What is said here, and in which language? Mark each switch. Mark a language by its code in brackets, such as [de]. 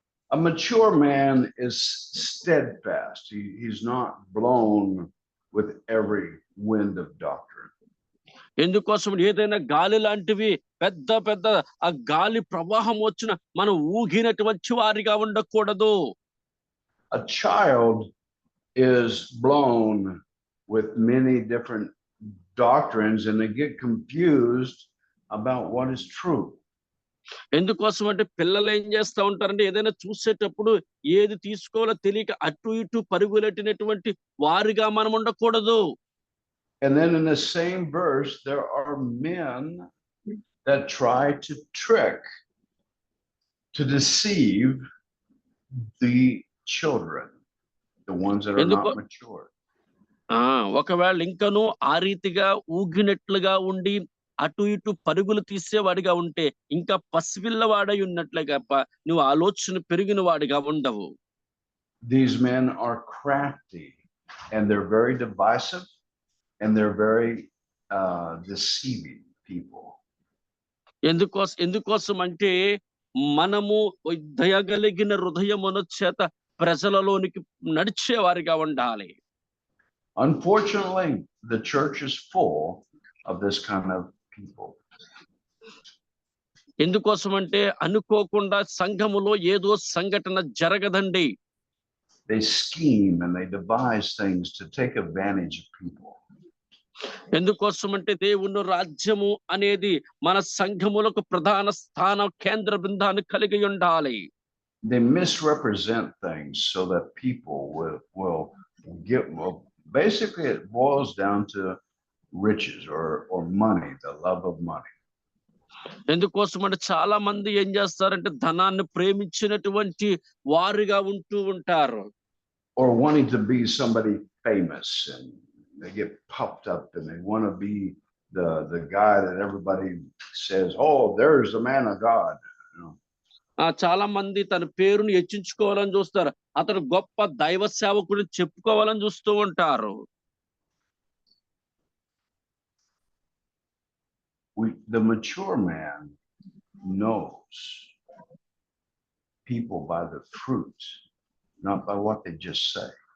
[en] A mature man is steadfast. He's not blown with every wind of doctrine. [te] ఎందుకోసం ఏదైనా గాలి లాంటివి పెద్ద పెద్ద ఆ గాలి ప్రవాహం వచ్చిన మనం ఊగినటువంటి వారిగా ఉండకూడదు. [en] A child is blown with many different doctrines and they get confused about what is true. [te] ఎందుకోసం అంటే పిల్లలు ఏం చేస్తా ఉంటారంటే ఏదైనా చూసేటప్పుడు ఏది తీసుకోవాలో తెలియక అటు ఇటు పరుగులెట్టినటువంటి వారిగా మనం ఉండకూడదు. [en] And then in the same verse, there are men that try to trick, to deceive the children, the ones that are [te] ఎందుకో [en] not mature. [te] ఒకవేళ ఇంకను ఆ రీతిగా ఊగినట్లుగా ఉండి అటు ఇటు పరుగులు తీసేవాడిగా ఉంటే ఇంకా పసిపిల్లవాడై ఉన్నట్లే తప్ప నువ్వు ఆలోచన పెరిగిన వాడిగా ఉండవు. [en] These men are crafty and they're very divisive and they're very deceiving people. [te] ఎందుకోసం అంటే మనము దయగలిగిన హృదయమును చేత ప్రజలలోనికి నడిచే వారిగా ఉండాలి. [en] Unfortunately, the church is full of this kind of people. [te] ఎందుకోసం అంటే అనుకోకుండా సంఘములో ఏదో సంఘటన జరగదండి. [en] They scheme and they devise things to take advantage of people. [te] ఎందుకోసం అంటే దేవుని రాజ్యము అనేది మన సంఘములకు ప్రధాన స్థాన కేంద్ర బృందాన్ని కలిగి ఉండాలి. [en] They misrepresent things so that people will get, well, basically it boils down to riches or money, the love of money. [te] ఎందుకోసం అంటే చాలా మంది ఏం చేస్తారంటే ధనాన్ని ప్రేమించినటువంటి వారిగా ఉంటూ ఉంటారు. [en] Or wanting to be somebody famous and they get puffed up and they want to be the guy that everybody says, oh, there's the man of God. You know? [te] చాలా మంది తన పేరుని హెచ్చించుకోవాలని చూస్తారు. అతను గొప్ప దైవ సేవకుడు చెప్పుకోవాలని చూస్తూ ఉంటారు. [en] The mature man knows people by the fruit, not by what they just say.